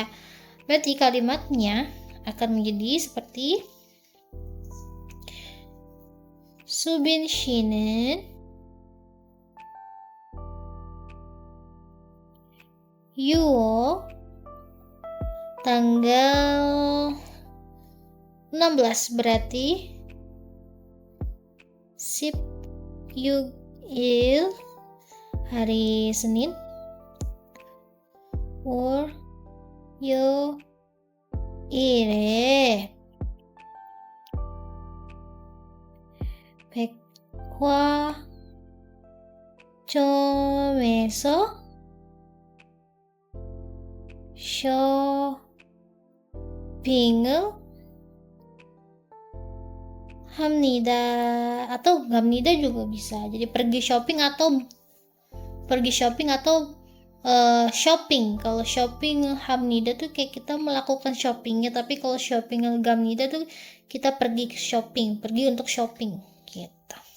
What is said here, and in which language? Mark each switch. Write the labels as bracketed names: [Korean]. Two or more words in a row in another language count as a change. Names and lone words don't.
[Indonesian] Berarti kalimatnya akan menjadi seperti Subin 씨는 Yuo tanggal 16 berarti 16일 hari Senin [Korean] 월요일에 백화점에서 쇼핑을 합니다. [Indonesian] Atau gamnida juga bisa. Jadi pergi shopping atau shopping. Kalau shopping hamnida tuh kayak kita melakukan shoppingnya, tapi kalau shopping gamnida tuh kita pergi ke shopping, pergi untuk shopping gitu.